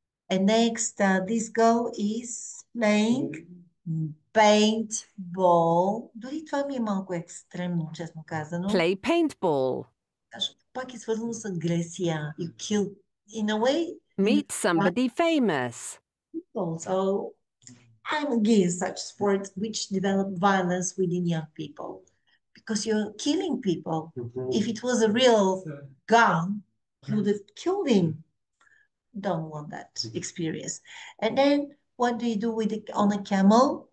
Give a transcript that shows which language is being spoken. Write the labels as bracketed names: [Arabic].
[English] And next, this girl is playing paintball. [Bulgarian] Дори това ми е малко екстремно, честно казано. [English] Play paintball. [Bulgarian] Защото пак е свързано с агресия. [English] You kill, in a way. Meet somebody famous. So I'm against such sports which develop violence within young people. Because you're killing people. If it was a real gun, you would have killed him. Don't want that experience. And then what do you do with on a camel?